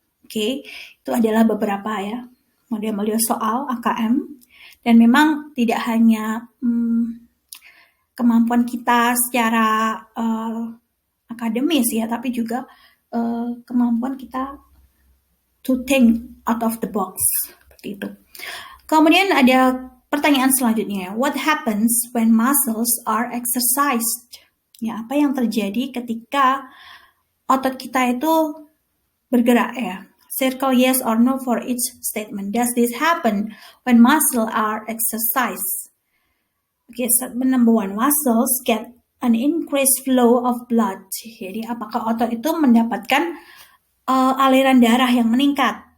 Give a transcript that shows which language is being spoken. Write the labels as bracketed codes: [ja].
[id] Oke, itu adalah beberapa ya model-model soal AKM dan memang tidak hanya kemampuan kita secara akademis ya, tapi juga kemampuan kita [en] to think out of the box [id] seperti itu. Kemudian ada pertanyaan selanjutnya, [en] what happens when muscles are exercised? [id] Ya, apa yang terjadi ketika otot kita itu bergerak ya? [en] Circle yes or no for each statement. Does this happen when muscles are exercised? Okay, statement number one, muscles get an increased flow of blood. [id] Jadi apakah otot itu mendapatkan aliran darah yang meningkat?